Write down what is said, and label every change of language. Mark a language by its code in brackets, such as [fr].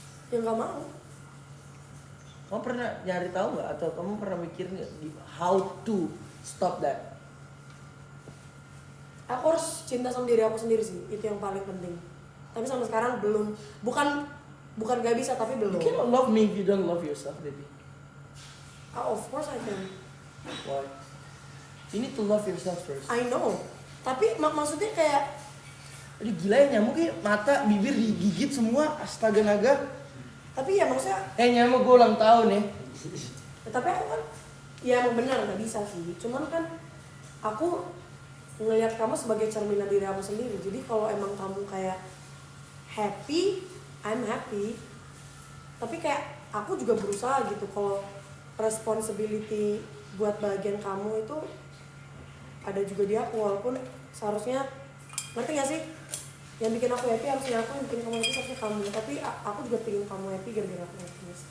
[id] Ya nggak mau. Kamu pernah nyari tahu nggak? Atau kamu pernah mikir nggak [en] how to stop that? [id] Aku harus cinta sama diri aku sendiri sih, itu yang paling penting. Tapi sampai sekarang belum, bukan gak bisa, tapi belum. [en] You cannot love me if you don't love yourself, baby. Of course I can. Why? You need to love yourself first. I know. [id] Tapi maksudnya kayak, Aduh gila ya, nyamuk ya, mata, bibir digigit semua, astaga naga. tapi ya maksudnya, Nyamuk gue ulang tahun ya. tapi aku kan, ya emang benar nggak bisa sih. Cuman kan aku ngelihat kamu sebagai cerminan diri aku sendiri. Jadi kalau emang kamu kayak happy, [en] I'm happy. [id] Tapi kayak aku juga berusaha gitu, kalau responsibility buat bagian kamu itu ada juga di aku, walaupun seharusnya, ngerti gak sih? Yang bikin aku happy harusnya aku, yang bikin kamu happy harusnya kamu. Tapi aku juga pengen kamu happy gara-gara aku happy.